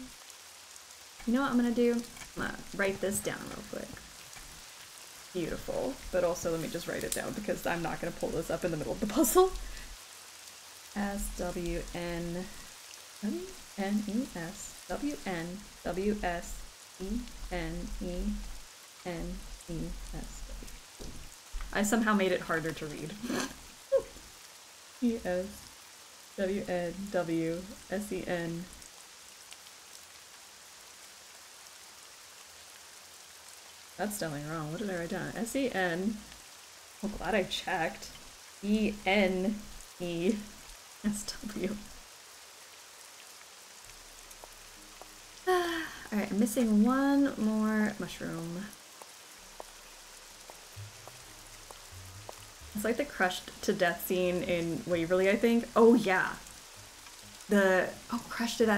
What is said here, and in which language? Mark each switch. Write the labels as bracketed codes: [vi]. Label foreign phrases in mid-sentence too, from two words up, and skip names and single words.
[en] You know what I'm gonna do? I'm gonna write this down real quick. Beautiful. But also let me just write it down because I'm not gonna pull this up in the middle of the puzzle. S-W-N-W-S-E-N-E-N-E-N-E-S. I somehow made it harder to read. E-S-W-N-W-S-E-N. That's definitely wrong. What did I write down? S-E-N. Oh, glad I checked. E-N-E-S-W. Alright, I'm missing one more mushroom. It's like the crushed to death scene in Waverly, I think. Oh yeah. Crushed to death.